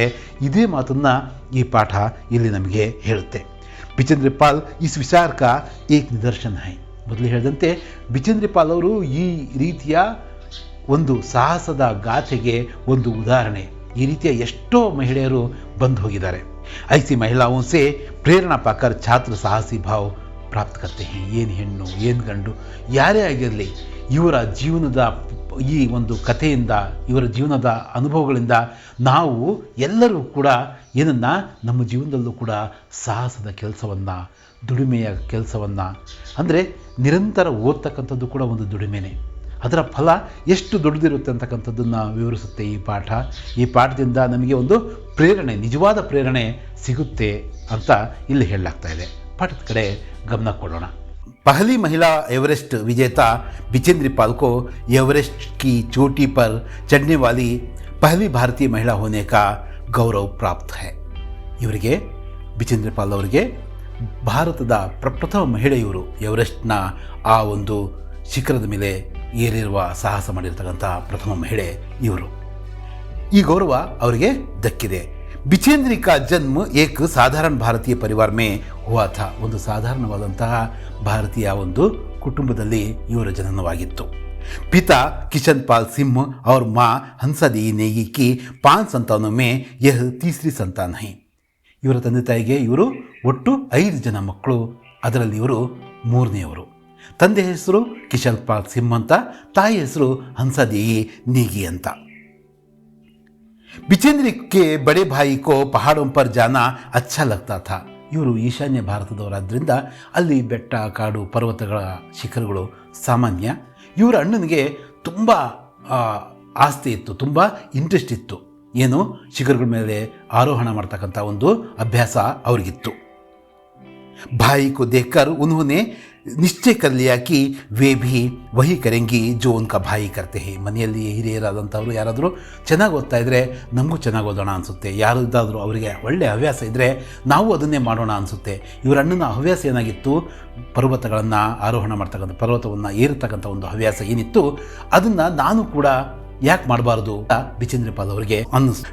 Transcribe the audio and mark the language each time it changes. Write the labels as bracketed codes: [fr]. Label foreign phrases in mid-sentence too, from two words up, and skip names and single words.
[kn] ಇದೇ ಮಾತನ್ನು ಈ ಪಾಠ ಇಲ್ಲಿ ನಮಗೆ ಹೇಳುತ್ತೆ. [hi] बिचेंद्र पाल इस विचार का एक निदर्शन है. [kn] ಮೊದಲು ಹೇಳಿದಂತೆ ಬಿಚೇಂದ್ರ ಪಾಲ್ ಅವರು ಈ ರೀತಿಯ ಒಂದು ಸಾಹಸದ ಗಾಥೆಗೆ ಒಂದು ಉದಾಹರಣೆ. ಈ ರೀತಿಯ ಎಷ್ಟೋ ಮಹಿಳೆಯರು ಬಂದು ಹೋಗಿದ್ದಾರೆ. [hi] ऐसी महिलाओं से प्रेरणा पाकर छात्र साहसी भाव प्राप्त करते हैं. [kn] ಏನು ಹೆಣ್ಣು ಏನು ಗಂಡು ಯಾರೇ ಆಗಿರಲಿ, ಇವರ ಜೀವನದ ಈ ಒಂದು ಕಥೆಯಿಂದ, ಇವರ ಜೀವನದ ಅನುಭವಗಳಿಂದ ನಾವು ಎಲ್ಲರೂ ಕೂಡ ಏನನ್ನು ನಮ್ಮ ಜೀವನದಲ್ಲೂ ಕೂಡ ಸಾಹಸದ ಕೆಲಸವನ್ನು, ದುಡಿಮೆಯ ಕೆಲಸವನ್ನು, ಅಂದರೆ ನಿರಂತರ ಓದ್ತಕ್ಕಂಥದ್ದು ಕೂಡ ಒಂದು ದುಡಿಮೆನೇ, ಅದರ ಫಲ ಎಷ್ಟು ದೊಡ್ಡದಿರುತ್ತೆ ಅಂತಕ್ಕಂಥದ್ದನ್ನು ವಿವರಿಸುತ್ತೆ ಈ ಪಾಠ. ಈ ಪಾಠದಿಂದ ನಮಗೆ ಒಂದು ಪ್ರೇರಣೆ, ನಿಜವಾದ ಪ್ರೇರಣೆ ಸಿಗುತ್ತೆ ಅಂತ ಇಲ್ಲಿ ಹೇಳಲಾಗ್ತಾ ಇದೆ. ಪಾಠದ ಕಡೆ ಗಮನ ಕೊಡೋಣ. [hi] पहली महिला एवरेस्ट विजेता बिचेंद्र पाल को एवरेस्ट की चोटी पर चढ़ने वाली पहली भारतीय महिला होने का गौरव प्राप्त है. [kn] ಇವರಿಗೆ ಬಿಚೇಂದ್ರ ಪಾಲ್ ಅವರಿಗೆ ಭಾರತದ ಪ್ರಪ್ರಥಮ ಮಹಿಳೆ ಇವರು. ಎವರೆಸ್ಟ್ನ ಆ ಒಂದು ಶಿಖರದ ಮೇಲೆ ಏರಿರುವ ಸಾಹಸ ಮಾಡಿರ್ತಕ್ಕಂಥ ಪ್ರಥಮ ಮಹಿಳೆ ಇವರು. ಈ ಗೌರವ ಅವರಿಗೆ ದಕ್ಕಿದೆ. [hi] बिचेंद्री का जन्म एक साधारण भारतीय परिवार में हुआ था. [kn] ಒಂದು ಸಾಧಾರಣವಾದಂತಹ ಭಾರತೀಯ ಒಂದು ಕುಟುಂಬದಲ್ಲಿ ಇವರ ಜನನವಾಗಿತ್ತು. [hi] पिता किशन पाल सिंह और माँ हंसादेवी नेगी की 5 संतानों में यह तीसरी संतान है. [kn] ಇವರ ತಂದೆ ತಾಯಿಗೆ ಇವರು ಒಟ್ಟು 5 ಜನ ಮಕ್ಕಳು, ಅದರಲ್ಲಿ ಇವರು 3ನೇಯವರು. ತಂದೆ ಹೆಸರು ಕಿಶನ್ ಪಾಲ್ ಸಿಂಹ ಅಂತ, ತಾಯಿ ಹೆಸರು ಹಂಸಾದೇವಿ ನೇಗಿ ಅಂತ. [hi] बिचेंद्र के बड़े भाई को पहाड़ों पर जाना अच्छा लगता था. [kn] ಇವರು ಈಶಾನ್ಯ ಭಾರತದವರಾದ್ದರಿಂದ ಅಲ್ಲಿ ಬೆಟ್ಟ, ಕಾಡು, ಪರ್ವತಗಳ ಶಿಖರಗಳು ಸಾಮಾನ್ಯ. ಇವರ ಅಣ್ಣನಿಗೆ ತುಂಬ ಆಸ್ತಿ ಇತ್ತು, ತುಂಬ ಇಂಟ್ರೆಸ್ಟ್ ಇತ್ತು. ಏನು, ಶಿಖರಗಳ ಮೇಲೆ ಆರೋಹಣ ಮಾಡ್ತಕ್ಕಂಥ ಒಂದು ಅಭ್ಯಾಸ ಅವರಿಗಿತ್ತು. [hi] भाई को देखकर उन्होंने ನಿಶ್ಚಯ कर लिया कि वे भी वही करेंगी जो उनका भाई करते हैं. [kn] ಮನೆಯಲ್ಲಿ ಹಿರಿಯರಾದಂಥವ್ರು ಯಾರಾದರೂ ಚೆನ್ನಾಗಿ ಓದ್ತಾ ಇದ್ದರೆ ನಮಗೂ ಚೆನ್ನಾಗಿ ಓದೋಣ ಅನಿಸುತ್ತೆ. ಯಾರಿದ್ದಾದರೂ ಅವರಿಗೆ ಒಳ್ಳೆಯ ಹವ್ಯಾಸ ಇದ್ದರೆ ನಾವು ಅದನ್ನೇ ಮಾಡೋಣ ಅನಿಸುತ್ತೆ. ಇವರ ಅಣ್ಣನ ಹವ್ಯಾಸ ಏನಾಗಿತ್ತು? ಪರ್ವತಗಳನ್ನು ಆರೋಹಣ ಮಾಡ್ತಕ್ಕಂಥ, ಪರ್ವತವನ್ನು ಏರ್ತಕ್ಕಂಥ ಒಂದು ಹವ್ಯಾಸ ಏನಿತ್ತು, ಅದನ್ನು ನಾನು ಕೂಡ ಯಾಕೆ ಮಾಡಬಾರ್ದು ಬಿಚೇಂದ್ರ ಪಾಲ್ ಅವರಿಗೆ ಅನ್ನಿಸ್ತು.